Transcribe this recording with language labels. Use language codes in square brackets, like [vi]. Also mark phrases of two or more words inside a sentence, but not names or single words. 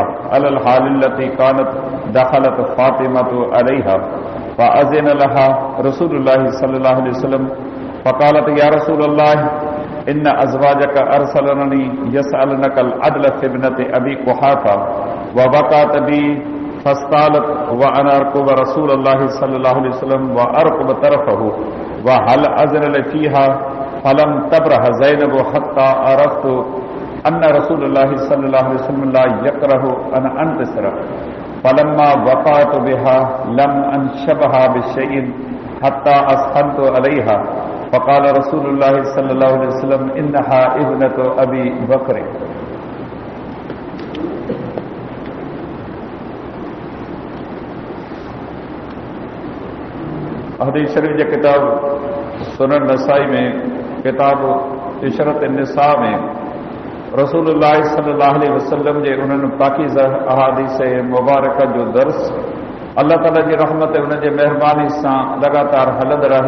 [ar] على الحال التي كانت دخلت فاطمة عليها فأذن لها رسول الله صلى الله عليه وسلم فقالت يا رسول الله إن أزواجك أرسلنني يسألنك العدل في ابنة أبي قحافة ووقعت بي فاستطالت وأنا أرقب رسول الله صلى الله عليه وسلم وأرقب طرفه وهل يأذن فيها فلم تبرح زينب حتى عرفت أن رسول الله صلى الله عليه وسلم لا يكره أن أنتصر فلما وقعت بها لم أنشبها بشيء حتى أثخنت عليها فقال رسول الله صلى الله عليه وسلم إنها ابنة أبي بكر. [sd] حديث شريف جي ڪتاب سنن نسائي ۾ ڪتاب عشرت النساء ۾ رسول الله [ar] صلى الله عليه وسلم [sd] جي انهن پاڪيزه احاديث مبارڪ جو درس الله تعالیٰ جي رحمت اُن جي مهرباني سان لڳاتار هلندڙ رهي.